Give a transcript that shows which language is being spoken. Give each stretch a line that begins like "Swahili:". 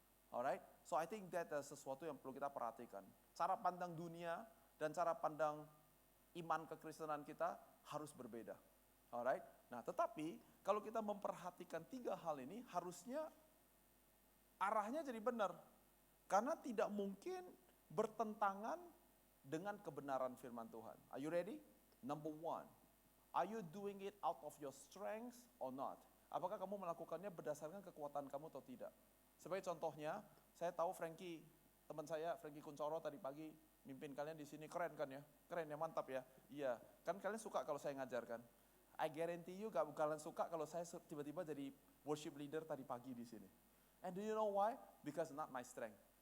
English: Alright, so I think that
Indonesian: sesuatu yang perlu kita perhatikan. Cara pandang dunia dan cara pandang iman kekristenan kita harus berbeda. Alright. Nah, tetapi kalau kita memperhatikan 3 hal ini harusnya arahnya jadi benar. Karena tidak mungkin bertentangan dengan kebenaran firman Tuhan.
English: Are you ready? Number 1. Are you doing it out of your strength or not?
Indonesian: Apakah kamu melakukannya berdasarkan kekuatan kamu atau tidak? Sebagai contohnya, saya tahu teman saya Frankie Kuncoro tadi pagi mimpin kalian di sini, keren kan ya? Keren ya, mantap ya? Iya, kan kalian suka kalau saya ngajarkan.
English: I guarantee you
Indonesian: gak kalian suka kalau saya tiba-tiba jadi worship leader tadi pagi di sini.
English: And do you know why? Because not my strength.